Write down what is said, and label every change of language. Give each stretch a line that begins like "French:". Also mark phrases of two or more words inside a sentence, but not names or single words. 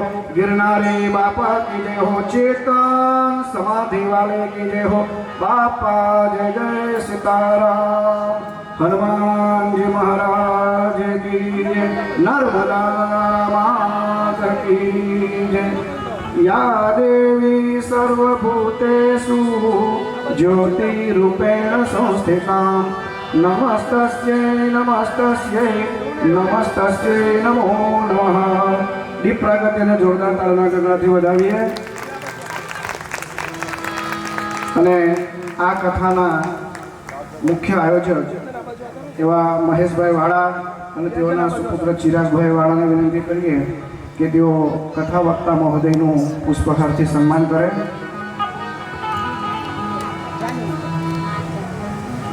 Hindi: गिरनारी बापा की जय हो। चेतन समाधि वाले की जय हो। बापा जय जय सीताराम। हनुमान जी महाराज की जय। नर्मदा मात की जय।
Sanskrit: या देवी सर्वभूतेषु ज्योतिरूपेण संस्थिता नमस्तस्यै नमस्तस्यै नमस्तस्यै नमो नमः।
Gujarati: દીપ પ્રાગટ્યને જોરદાર તાળના ગગડાથી વધાવીએ। અને આ કથાના મુખ્ય આયોજક એવા મહેશભાઈ વાળા અને તેઓના સુપુત્ર ચિરાગભાઈ વાળાને વિનંતી કરીએ કે તેઓ કથા વક્તા મહોદયનું પુષ્પહારથી સન્માન કરે।